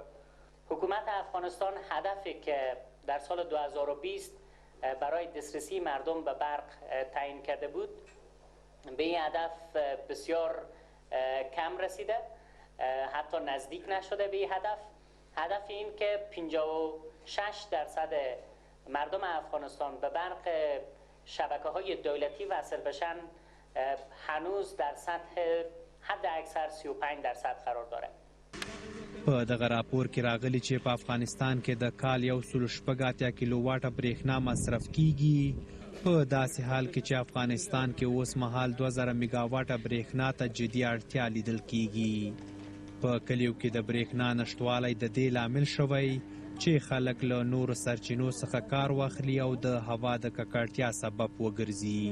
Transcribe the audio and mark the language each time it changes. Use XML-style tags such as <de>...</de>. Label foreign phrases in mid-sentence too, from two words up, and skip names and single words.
<fa>حکومت افغانستان هدفی که در سال 2020 برای دسترسی مردم به برق تعیین کرده بود به این هدف بسیار کم رسیده، حتی نزدیک نشده به این هدف این که 56% مردم افغانستان به برق شبکه‌های دولتی وصل بشن هنوز در سطح حد اکثر 35% قرار داره.</fa> <ps>په دغه راپور کې راغلی چې په افغانستان کې د کال 1.8 کیلوواټه برېښنا مصرف کیږي، په داسې حال کې چې افغانستان کې اوس مهال 2000 میګاواټه برېښنا ته جدي اړتیا لیدل کیږي. په کلیو کې د برېښنا نشتوالی د دې لامل شوی چې خلک له نورو سرچینو څخه کار واخلي او د هوا د ککړتیا سبب وګرځي.</ps>